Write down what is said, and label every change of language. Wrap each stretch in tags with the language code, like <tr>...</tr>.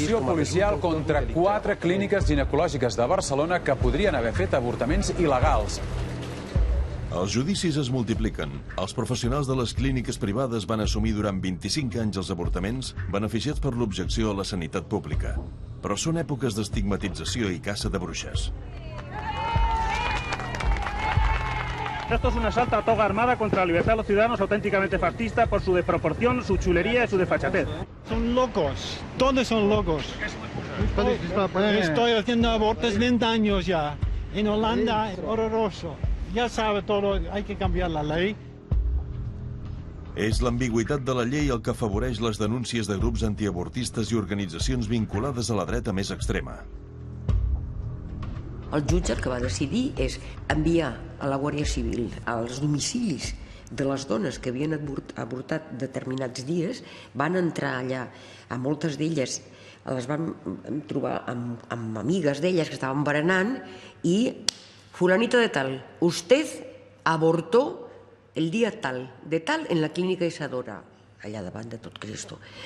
<ca>Operació policial contra 4 clíniques ginecològiques de Barcelona que podrien haver fet avortaments il·legals. Els judicis es multipliquen. Els professionals de les clíniques privades van assumir durant 25 anys els avortaments beneficiats per l'objecció a la sanitat pública. Però són èpoques d'estigmatització i caça de bruixes.</ca> <es>Esto es un asalto a toga armada contra la libertad de los ciudadanos, auténticamente fascista por su desproporción, su chulería y su desfachatez. Son locos, todos son locos. Estoy haciendo abortos 20 años ya. En Holanda es horroroso. Ya sabe todo, hay que cambiar la ley.</es> <ca>És l'ambigüitat de la llei el que afavoreix les denúncies de grups antiavortistes i organitzacions vinculades a la dreta més extrema. El jutge el que va decidir és enviar a la Guàrdia Civil als domicilis de les dones que havien avortat determinats dies, van entrar allà, a moltes d'elles les vam trobar amb amigues d'elles que estaven berenant i</ca> <es>fulanito de tal, usted abortó el día tal, de tal, en la clínica Isadora,</es> <ca>allà davant de tot Cristo.</ca>